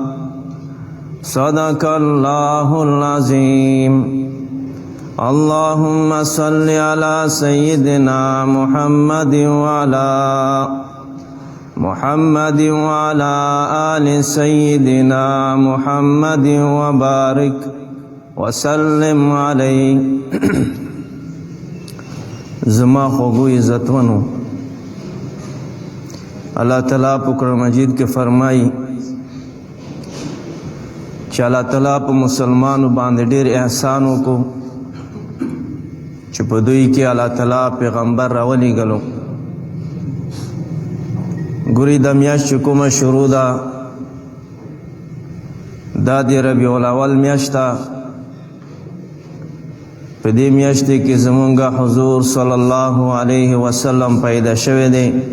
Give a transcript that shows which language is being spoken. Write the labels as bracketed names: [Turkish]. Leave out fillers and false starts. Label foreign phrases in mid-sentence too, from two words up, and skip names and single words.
[Arabic] صدق الله العظيم اللهم صل على سيدنا محمد وعلى آل سيدنا محمد وبارك وسلم عليه [Pashto] زما خوگو عزتونو اللہ تعالیٰ په قرآن مجید کے فرمائی چې اللہ تعالیٰ په مسلمانو باندې ډیر احسانو کو چې په دوی کې اللہ تعالیٰ پیغمبر راولېږلو ګورې د میاشت چې کومه شروع ده دا د ربیع الاول میاشت ده په دې میاشت کې زمونږ حضور [Arabic] صلی الله علیه وسلم [Pashto] پیدا شوی دی